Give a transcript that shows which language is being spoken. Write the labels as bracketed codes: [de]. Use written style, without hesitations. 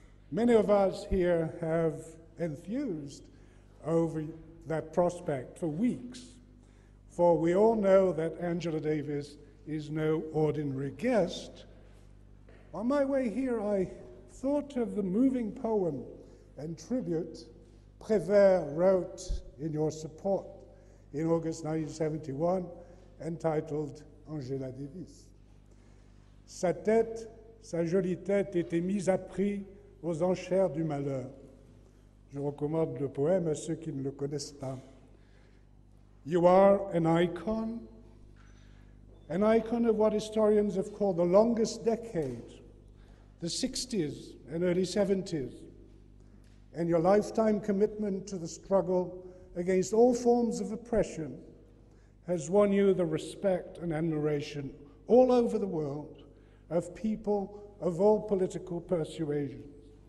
[en] Many of us here have enthused over that prospect for weeks, for we all know that Angela Davis is no ordinary guest. On my way here, I thought of the moving poem and tribute Prévert wrote in your support in August 1971, entitled Angela Davis. [fr] Sa tête, sa jolie tête était mise à prix aux enchères du malheur. Je recommande le poème à ceux qui ne le connaissent pas. [en] You are an icon of what historians have called the longest decade, the 60s and early 70s, and your lifetime commitment to the struggle against all forms of oppression has won you the respect and admiration all over the world of people of all political persuasions.